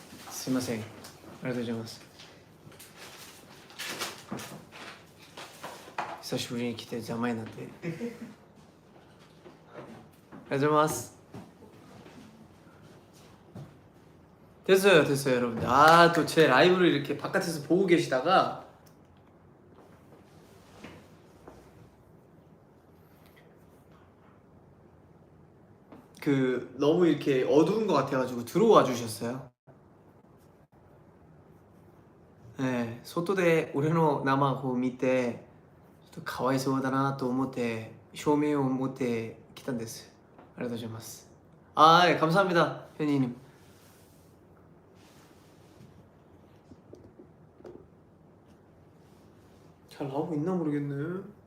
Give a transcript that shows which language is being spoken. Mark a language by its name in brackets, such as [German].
[Japanese] すいません。ありがとうございます。久しぶりに来て邪魔になって。ありがとうございます。 [Korean] 됐어요 여러분들. 아 또 제 라이브를 이렇게 바깥에서 보고 계시다가 그 너무 이렇게 어두운 것 같아가지고 들어와 주셨어요. 네, [Japanese] 外で俺の生を見てちょっとかわいそうだなと思って照明を持ってきたんです。ありがとうございます。 [Korean] 아, 네, 감사합니다, 현이님. 잘 나오고 있나 모르겠네.